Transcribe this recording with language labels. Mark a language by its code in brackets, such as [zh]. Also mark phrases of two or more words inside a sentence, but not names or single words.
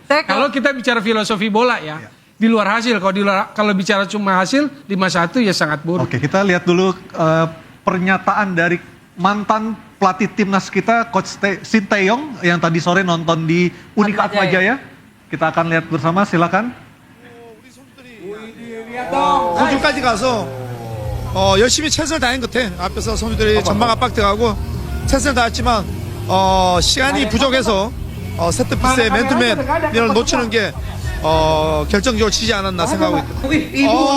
[id] Kalau kita bicara filosofi bola ya. Di luar hasil, kalau bicara cuma hasil 5-1 ya sangat buruk. Oke, kita lihat dulu pernyataan dari mantan pelatih timnas kita, Coach Sinteyong yang tadi sore nonton di Unika Atmajaya. Kita akan lihat bersama, silakan. [ko] 호주까지 가서 열심히 최선을 다한 것 같아. 앞에서 선수들이 전방 압박돼가고 최선을 다했지만 시간이 부족해서 세트피스의 맨투맨을 놓치는 게 결정적으로 지지 않았나 생각하고 있다.